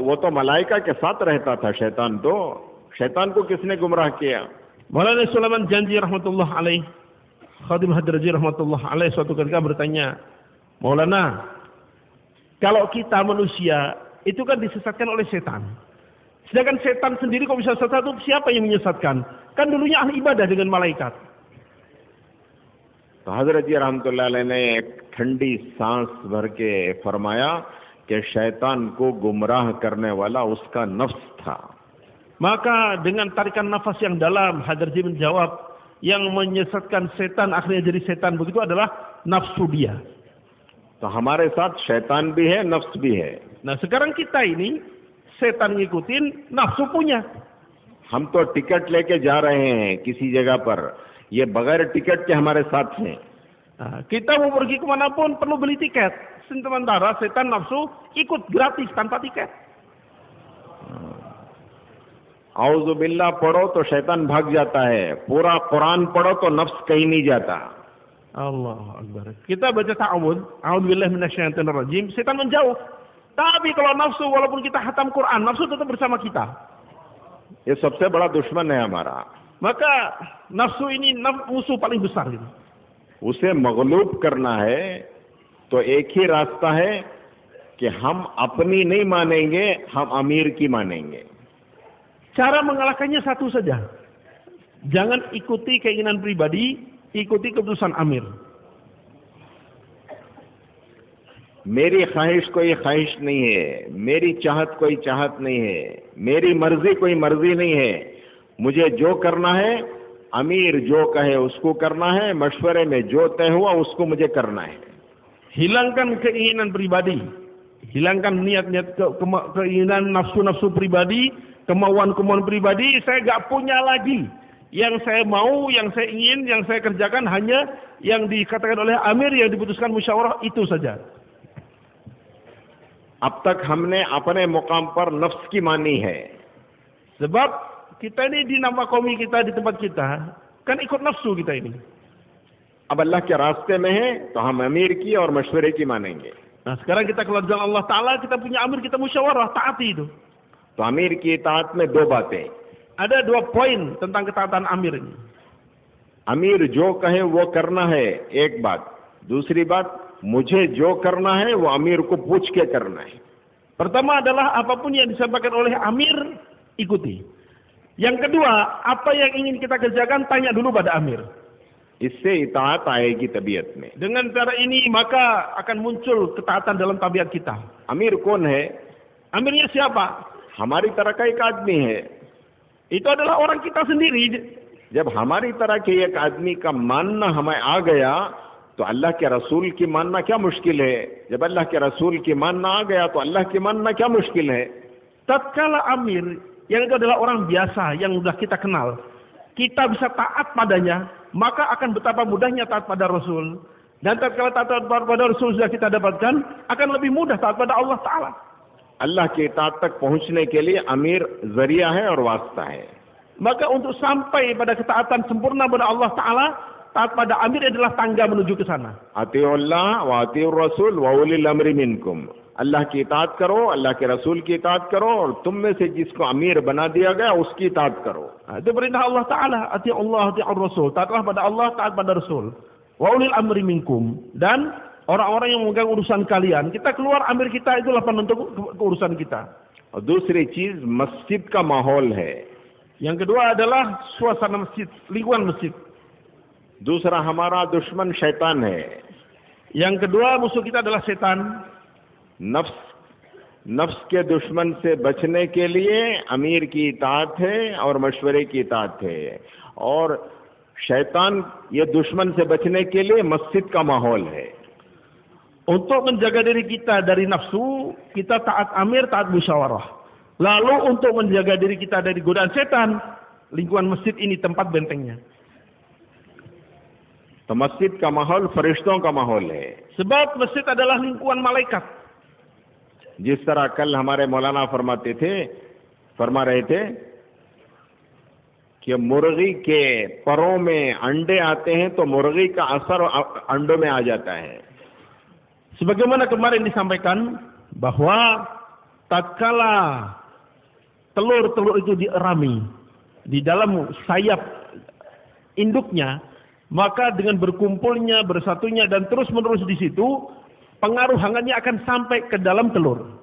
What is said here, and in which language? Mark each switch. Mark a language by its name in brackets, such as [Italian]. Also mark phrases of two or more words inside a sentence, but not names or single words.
[Hindi] वो तो मलाइका के साथ रहता था शैतान, तो शैतान को किसने गुमराह किया? [Indonesian] Maulana Sulaiman Janji [Arabic] رحمة الله عليه, [Indonesian] Khadim Hadraji [Arabic] رحمة الله عليه, [Indonesian] suatu ketika bertanya, Maulana, kalau kita manusia itu kan disesatkan oleh setan. Sedangkan setan sendiri kok bisa sesat, itu siapa yang menyesatkan? Kan dulunya ahli ibadah dengan malaikat. [Hindi] तो हजरत जी [Arabic] رحمة الله عليه [Hindi] ने एक ठंडी सांस भर के फरमाया कि शैतान को गुमराह करने वाला उसका नफ्स था। [Indonesian] Maka dengan tarikan nafas yang dalam, Hadraji menjawab, yang menyesatkan setan akhirnya jadi setan begitu adalah nafsu dia. [Hindi] तो हमारे साथ शैतान भी है, नफ्स भी है। [Indonesian] Nah sekarang kita ini setan ngikutin, nafsu punya. [Hindi] हम तो टिकट लेके जा रहे हैं किसी जगह पर, ये बगैर टिकट के हमारे साथ हैं। [Indonesian] Nah, kita mau pergi kemanapun perlu beli tiket. Sementara setan nafsu ikut gratis tanpa tiket. [Arabic] أعوذ بالله [Hindi] पढ़ो तो शैतान भाग जाता है, पूरा कुरान पढ़ो तो नफ्स कहीं नहीं जाता। [Arabic] الله أكبر. [Indonesian] Kita baca ta'awud, [Arabic] أعوذ بالله من الشيطان الرجيم, [Indonesian] setan menjauh. Tapi kalau nafsu, walaupun kita hatam Quran, nafsu tetap bersama kita. [Hindi] ये सबसे बड़ा दुश्मन है हमारा। [Indonesian] Maka nafsu ini musuh paling besar ini. [Hindi] उसे मगलूब करना है तो एक ही रास्ता है कि हम अपनी नहीं मानेंगे, हम अमीर की मानेंगे। [Indonesian] Cara mengalahkannya satu saja. Jangan ikuti keinginan pribadi, ikuti keputusan amir. [Hindi] मेरी ख्वाहिश कोई ख्वाहिश नहीं है, मेरी चाहत कोई चाहत नहीं है, मेरी मर्जी कोई मर्जी नहीं है। मुझे जो करना है, अमीर जो कहे उसको करना है, मशवरे में जो तय हुआ उसको मुझे करना है। [Indonesian] Hilangkan keinginan pribadi. Hilangkan niat-niat keinginan nafsu-nafsu pribadi, kemauan-kemauan pribadi. Saya gak punya lagi. Yang saya mau, yang saya ingin, yang saya kerjakan hanya yang dikatakan oleh Amir, yang diputuskan musyawarah, itu saja. [Hindi] अब तक हमने अपने मुकाम पर नफ्स की मानी है. [Indonesian] Sebab kita ini di nama kaum kita, di tempat kita, kan ikut nafsu kita ini. [Hindi] अब अल्लाह के रास्ते में है तो हम अमीर की और मशवरे की मानेंगे. [Indonesian] Nah sekarang kita keluar jalan Allah Ta'ala, kita punya Amir, kita musyawarah, taati itu. [Hindi] तो अमीर की इताअत में दो बातें. [Indonesian] Ada 2 poin tentang ketaatan Amir ini. [Hindi] अमीर जो कहे वो करना है, एक बात. दूसरी बात, मुझे जो करना है वो अमीर को पूछ के करना है. [Indonesian] Pertama adalah apapun yang disampaikan oleh Amir, ikuti. Yang kedua, apa yang ingin kita kerjakan, tanya dulu pada Amir. [Hindi] इससे इताअत आएगी तबीयत में. [Indonesian] Dengan cara ini maka akan muncul ketaatan dalam tabiat kita. [Hindi] अमीर कौन है? [Indonesian] Amirnya siapa? [Hindi] हमारी तरह का एक आदमी है. [Indonesian] Itu adalah orang kita sendiri. [Hindi] जब हमारी तरह के एक आदमी का मानना हमें आ गया तो अल्लाह के रसूल की मानना क्या मुश्किल है. जब अल्लाह के रसूल की मानना आ गया तो अल्लाह की मानना क्या मुश्किल है. [Indonesian] Tatkala Amir, yang itu adalah orang biasa yang sudah kita kenal, kita bisa taat padanya, maka akan betapa mudahnya taat pada Rasul. Dan tatkala taat pada Rasul sudah kita dapatkan, akan lebih mudah taat pada Allah Ta'ala. [Hindi] अल्लाह के इताअत तक पहुंचने के लिए अमीर जरिया है और वास्ता है. [Indonesian] Maka untuk sampai pada ketaatan sempurna pada Allah Ta'ala, taat pada Amir adalah tangga menuju ke sana. [Arabic] أطيعوا الله وأطيعوا الرسول وأولي الأمر منكم. [Hindi] अल्लाह की इताअत करो, अल्लाह के रसूल की इताअत करो, और तुम में से जिसको अमीर बना दिया गया उसकी इताअत करो. [Indonesian] Itu perintah Allah Ta'ala. [Arabic] أطيعوا الله، أطيعوا الرسول. [Indonesian] Taatlah pada Allah, taat pada Rasul. [Arabic] وأولي الأمر منكم. [Indonesian] Dan orang-orang yang memegang urusan kalian. Kita keluar, Amir kita itulah penentu urusan kita. [Hindi] और दूसरी चीज मस्जिद का माहौल है. [Indonesian] Yang kedua adalah suasana masjid, lingkungan masjid. [Hindi] दूसरा हमारा दुश्मन शैतान है. [Indonesian] Yang kedua musuh kita adalah setan. [Hindi] नफ्स के दुश्मन से बचने के लिए अमीर की इताअत है और मशवरे की इताअत है. और शैतान ये दुश्मन से बचने के लिए मस्जिद का माहौल है. [Indonesian] Untuk menjaga diri kita dari nafsu, kita taat Amir, taat musyawarah. Lalu untuk menjaga diri kita dari godaan setan, lingkungan masjid ini tempat bentengnya. [Hindi] तो मस्जिद का माहौल फरिश्तों का माहौल है. [Indonesian] Sebab masjid adalah lingkungan malaikat. [Hindi] जिस तरह कल हमारे मौलाना फरमा रहे थे कि मुर्गी के परों में अंडे आते हैं तो मुर्गी का असर अंडों में आ जाता है. [Indonesian] Sebagaimana kemarin disampaikan bahwa tatkala telur-telur itu dierami di dalam sayap induknya, maka dengan berkumpulnya, bersatunya dan terus-menerus di situ, pengaruh hangatnya akan sampai ke dalam telur.